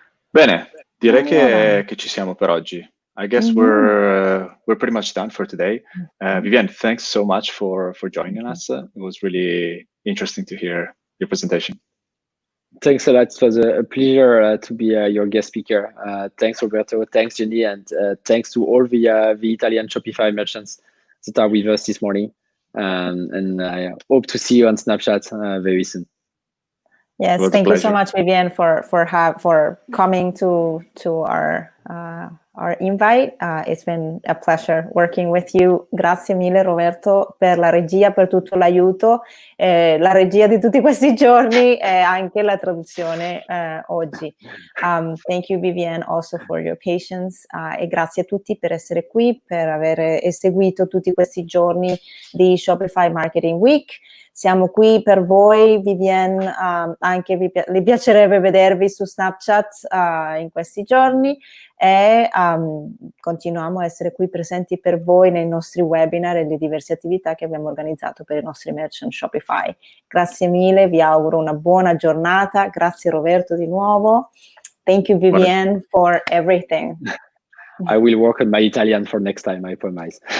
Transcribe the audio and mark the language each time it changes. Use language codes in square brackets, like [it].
[it] Bene, direi che ci siamo per oggi. [en] I guess we're pretty much done for today. Vivienne, thanks so much for joining us. It was really interesting to hear your presentation. Thanks a lot. It was a pleasure to be your guest speaker. Thanks, Roberto. Thanks, Jenny. And thanks to all the Italian Shopify merchants that are with us this morning. And I hope to see you on Snapchat very soon. Yes, thank you so much, Vivienne, for coming to our invite. It's been a pleasure working with you. [it] Grazie mille, Roberto, per la regia, per tutto l'aiuto, la regia di tutti questi giorni e anche la traduzione oggi. [en] Thank you, Vivienne, also for your patience, [it] e grazie a tutti per essere qui, per aver seguito tutti questi giorni di Shopify Marketing Week. Siamo qui per voi, Vivienne, anche vi piacerebbe vedervi su Snapchat in questi giorni, e continuiamo a essere qui presenti per voi nei nostri webinar e le diverse attività che abbiamo organizzato per i nostri merchant Shopify. Grazie mille, vi auguro una buona giornata. Grazie Roberto di nuovo. [en] Thank you, Vivienne, for everything. I will work on my Italian for next time, I promise.